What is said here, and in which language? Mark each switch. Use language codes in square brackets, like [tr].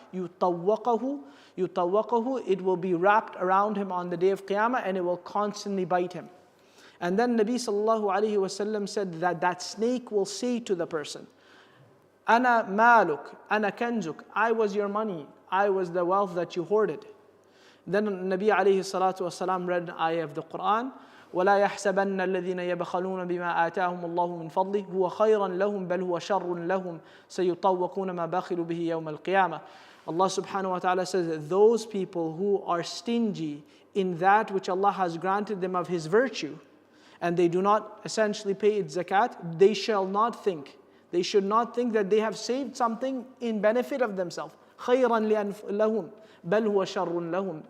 [en] يُطَوَّقَهُ, it will be wrapped around him on the day of Qiyamah and it will constantly bite him. And then Nabi sallallahu alayhi wasallam said that that snake will say to the person, [ar] "Ana maluk, ana kanzuk," [en] I was your money, I was the wealth that you hoarded. Then Nabi alayhi salatu wasalam read an ayah of the Quran, [ar] وَلَا يَحْسَبَنَّ الَّذِينَ يَبْخَلُونَ بِمَا آتَاهُمُ اللَّهُ مِنْ فَضْلِهِ هُوَ خَيْرًا لَهُمْ بَلْ هُوَ شَرٌّ لَهُمْ سَيُطَوَّقُونَ مَا بَخِلُوا بِهِ يَوْمَ الْقِيَامَةِ. [en] Allah subhanahu wa ta'ala says that those people who are stingy in that which Allah has granted them of His virtue, and they do not essentially pay its zakat, they should not think that they have saved something in benefit of themselves. [ar] خَيْرًا لَهُمْ بَلْ هُوَ شَرٌّ لَهُمْ.